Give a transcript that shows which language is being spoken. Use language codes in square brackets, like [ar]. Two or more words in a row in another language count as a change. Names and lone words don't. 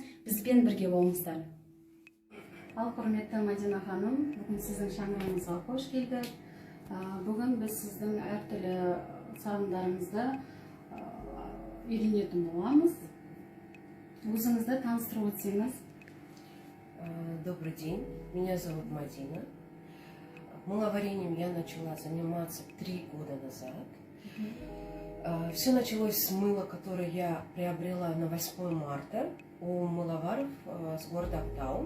[kk] Бізбен бірге болыңыздар. Ал құрметті Мадина ханым, бүгін сіздің шаңырағыңызға қош келдік. Бүгін біз сіздің әртүрлі сабындарыңызды үйренетін боламыз. Өзіңізді таныстырып өтсеңіз. [ru] Добрый день, меня зовут Мадина. Мыловарением я начала заниматься 3 года назад. Все началось с мыла, которое я приобрела на 8 марта у мыловаров с города Актау.